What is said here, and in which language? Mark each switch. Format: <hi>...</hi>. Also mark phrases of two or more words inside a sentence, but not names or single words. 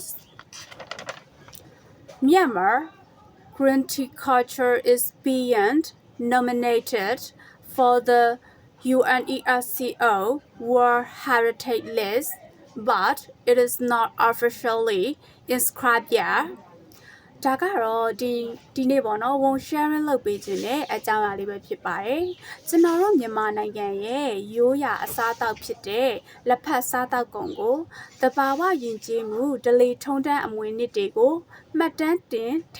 <en>Myanmar green tea culture is beyond nominated for the UNESCO World Heritage List, but it is not officially inscribed yet.</en> <my>ဒါကတော့ဒီနေ့ပေါ့နော်ဝန် sharing လုပ်ပေးခြင်းနဲ့အကြောင်းအရာလေးပဲဖြစ်ပါတယ်ကျွန်တော်တို့မြန်မာနိုင်ငံရဲ့ရိုးရာအစားအသောက်ဖြစ်တဲ့လက်ဖက်စားသောက်ကုန်ကိုတဘာဝယဉ်ကျေးမှုဒလီထုံးတန်းအမွေနှစ်တွေကိုမှတ်တမ်းတင်ထိ</my>